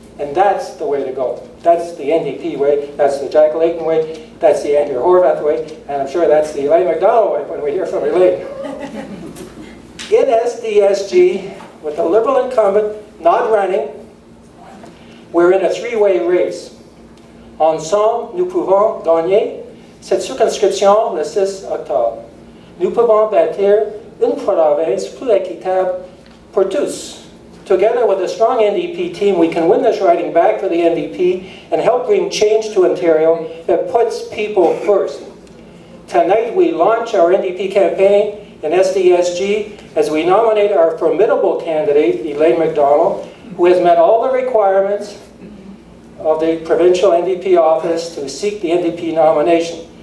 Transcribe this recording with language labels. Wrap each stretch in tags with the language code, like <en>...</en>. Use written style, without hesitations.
<en>And that's the way to go. That's the NDP way, that's the Jack Layton way, that's the Andrea Horwath way, and I'm sure that's the Elaine MacDonald way when we hear from Elaine. In SDSG, with the Liberal incumbent not running, we're in a three-way race.</en> <fr>Ensemble, nous pouvons gagner cette circonscription le 6 octobre. Nous pouvons bâtir une province plus équitable pour tous.</fr> <en>Together with a strong NDP team, we can win this riding back for the NDP and help bring change to Ontario that puts people first. Tonight we launch our NDP campaign in SDSG as we nominate our formidable candidate, Elaine MacDonald, who has met all the requirements of the provincial NDP office to seek the NDP nomination.</en>